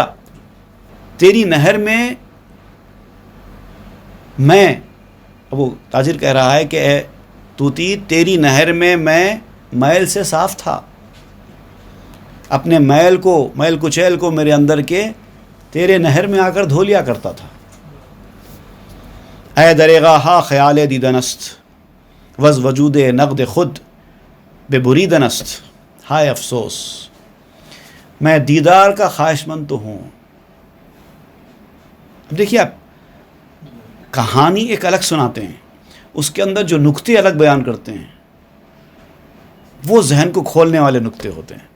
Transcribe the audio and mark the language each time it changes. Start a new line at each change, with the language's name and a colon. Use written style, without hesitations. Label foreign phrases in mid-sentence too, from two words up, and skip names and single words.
Urdu: تیری نہر میں وہ تاجر کہہ رہا ہے کہ اے طوطی، تیری نہر میں میں میل سے صاف تھا، اپنے میل کچیل کو میرے اندر کے تیرے نہر میں آ کر دھو لیا کرتا تھا۔
Persian: اے دریغا خیال دیدنست، وز وجود نقد خود بے بریدنست،
Urdu: ہائے افسوس، میں دیدار کا خواہش مند تو ہوں۔ اب دیکھیے، آپ کہانی ایک الگ سناتے ہیں، اس کے اندر جو نکتے الگ بیان کرتے ہیں وہ ذہن کو کھولنے والے نکتے ہوتے ہیں۔